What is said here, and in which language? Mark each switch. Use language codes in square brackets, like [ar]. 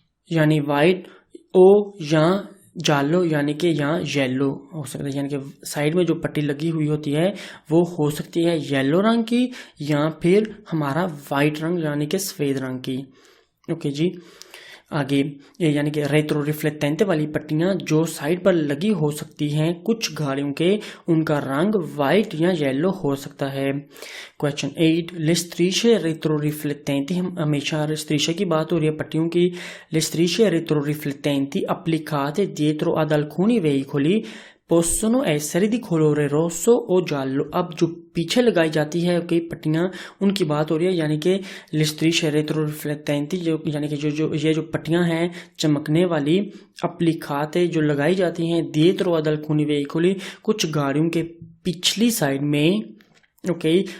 [hi] यानी वाइट, ओ या जालो यानी कि यहाँ येलो हो सकता है, यानी कि साइड में जो पट्टी लगी हुई होती है वो हो सकती है येलो रंग की या फिर हमारा वाइट रंग यानी कि सफेद रंग की। ओके जी, आगे यानी कि रेट्रो रिफ्लेक्टेंट वाली पट्टियां जो साइड पर लगी हो सकती हैं कुछ गाड़ियों के, उनका रंग वाइट या येलो हो सकता है। [it] क्वेश्चन 8, le strisce retroriflettenti, [hi] हम हमेशा strisce की बात हो रही है पट्टियों की, [it] le strisce retroriflettenti applicate dietro ad alcuni veicoli possono essere di colore rosso o giallo। [hi] अब जो पीछे लगाई जाती है कई पट्टियां, उनकी बात हो रही है, यानी कि [it] le strisce retroriflettenti [hi] जो यानी कि ये जो पट्टियां हैं चमकने वाली, [it] applicate [hi] जो लगाई जाती हैं, [it] dietro ad alcuni veicoli [hi] कुछ गाड़ियों के पिछली साइड में, ओके।